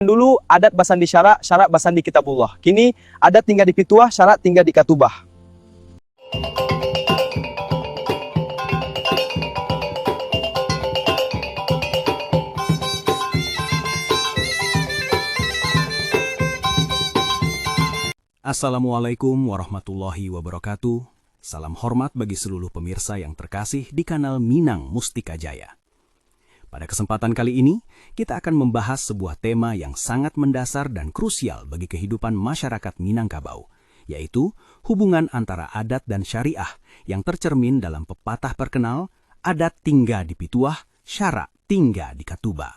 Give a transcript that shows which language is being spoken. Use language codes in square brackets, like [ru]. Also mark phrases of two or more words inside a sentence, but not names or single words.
[min] Dulu adat basandi syara, syara basandi kitabullah. Kini adat tinggal di pituah, syara tinggal di katubah. [ar] Assalamualaikum warahmatullahi wabarakatuh. [id] Salam hormat bagi seluruh pemirsa yang terkasih di kanal Minang Mustika Jaya. Pada kesempatan kali ini, kita akan membahas sebuah tema yang sangat mendasar dan krusial bagi kehidupan masyarakat Minangkabau, yaitu hubungan antara adat dan syariah yang tercermin dalam pepatah terkenal, [min] adat tinggal di pituah, syara tinggal di katuba.